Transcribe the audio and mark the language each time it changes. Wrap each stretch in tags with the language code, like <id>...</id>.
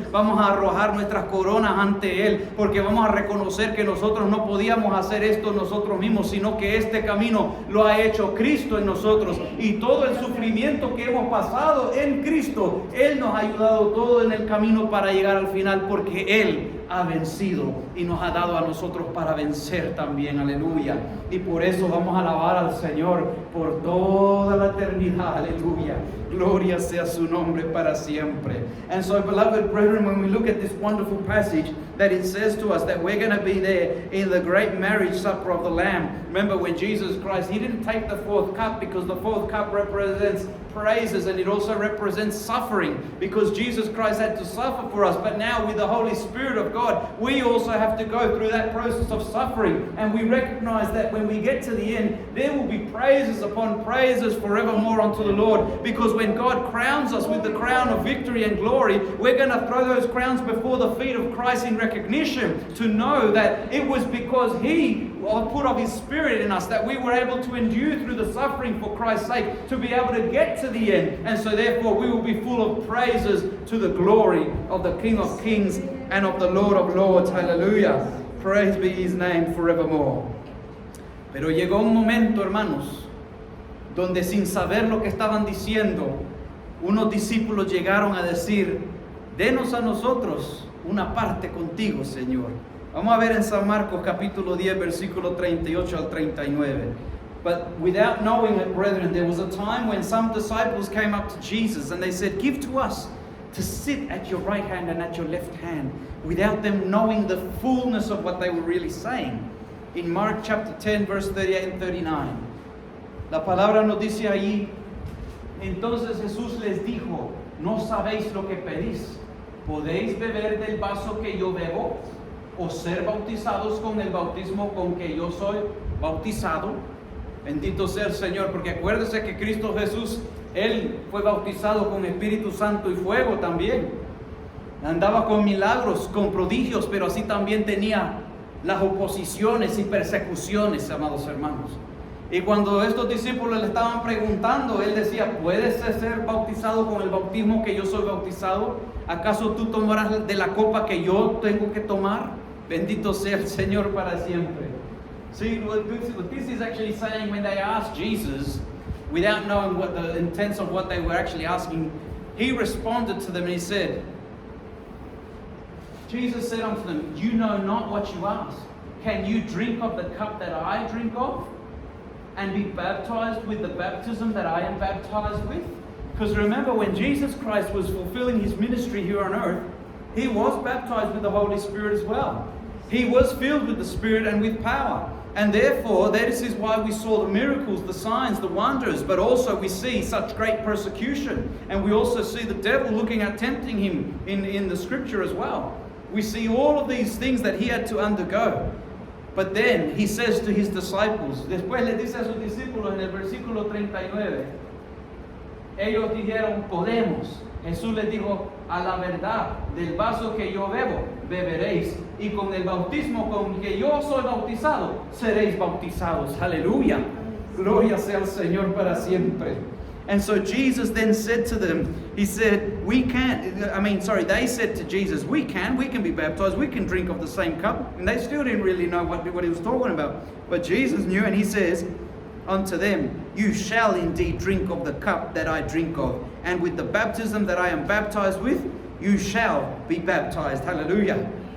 <es>Vamos a arrojar nuestras coronas ante Él, porque vamos a reconocer que nosotros no podíamos hacer esto nosotros mismos, sino que este camino lo ha hecho Cristo en nosotros, y todo el sufrimiento que hemos pasado en Cristo, Él nos ha ayudado todo en el camino para llegar al final, porque Él ha vencido y nos ha dado a nosotros para vencer también, aleluya. Y por eso vamos a alabar al Señor por toda la eternidad, aleluya. Gloria sea su nombre para siempre.</es> <en>And so, beloved brethren, when we look at this wonderful passage, that it says to us that we're going to be there in the great marriage supper of the Lamb. Remember, when Jesus Christ, he didn't take the fourth cup, because the fourth cup represents praises, and it also represents suffering, because Jesus Christ had to suffer for us. But now with the Holy Spirit of God, we also have to go through that process of suffering, and we recognize that when we get to the end, there will be praises upon praises forevermore unto the Lord, because when God crowns us with the crown of victory and glory, we're going to throw those crowns before the feet of Christ in recognition, to know that it was because He put of His Spirit in us that we were able to endure through the suffering for Christ's sake, to be able to get to the end. And so therefore we will be full of praises to the glory of the King of Kings and of the Lord of Lords. Hallelujah. Praise be His name forevermore.</en> <es>Pero llegó un momento, hermanos, donde sin saber lo que estaban diciendo, unos discípulos llegaron a decir, denos a nosotros una parte contigo, Señor. Vamos a ver en San Marcos capítulo 10, versículo 38 al 39.</es> <en>But without knowing it, brethren, there was a time when some disciples came up to Jesus and they said, give to us to sit at your right hand and at your left hand, without them knowing the fullness of what they were really saying. In Mark chapter 10, verse 38 and 39.</en> <es>La palabra nos dice allí, entonces Jesús les dijo, no sabéis lo que pedís. ¿Podéis beber del vaso que yo bebo? ¿O ser bautizados con el bautismo con que yo soy bautizado? Bendito sea el Señor, porque acuérdese que Cristo Jesús, Él fue bautizado con Espíritu Santo y fuego también. Andaba con milagros, con prodigios, pero así también tenía las oposiciones y persecuciones, amados hermanos. Y cuando estos discípulos le estaban preguntando, Él decía, ¿puedes ser bautizado con el bautismo que yo soy bautizado? ¿Acaso tú tomarás de la copa que yo tengo que tomar? Bendito sea el Señor para siempre.</es> <en>See, what this is actually saying, when they asked Jesus, without knowing what the intents of what they were actually asking, He responded to them and He said, Jesus said unto them, you know not what you ask. Can you drink of the cup that I drink of, and be baptized with the baptism that I am baptized with? Because remember, when Jesus Christ was fulfilling His ministry here on earth, He was baptized with the Holy Spirit as well. He was filled with the Spirit and with power. And therefore, this is why we saw the miracles, the signs, the wonders, but also we see such great persecution. And we also see the devil looking at tempting Him in the scripture as well. We see all of these things that He had to undergo. But then He says to His disciples,</en> <es>después le dice a sus discípulos en el versículo 39, ellos dijeron, podemos. Jesús les dijo, a la verdad, del vaso que yo bebo, beberéis, y con el bautismo con que yo soy bautizado, seréis bautizados. Aleluya. Gloria sea al Señor para siempre.</es> <en>And so Jesus then said to them, he said, they said to Jesus, we can be baptized, we can drink of the same cup. And they still didn't really know what he was talking about. But Jesus knew, and he says unto them, you shall indeed drink of the cup that I drink of, and with the baptism that I am baptized with, you shall be baptized. Hallelujah.</en>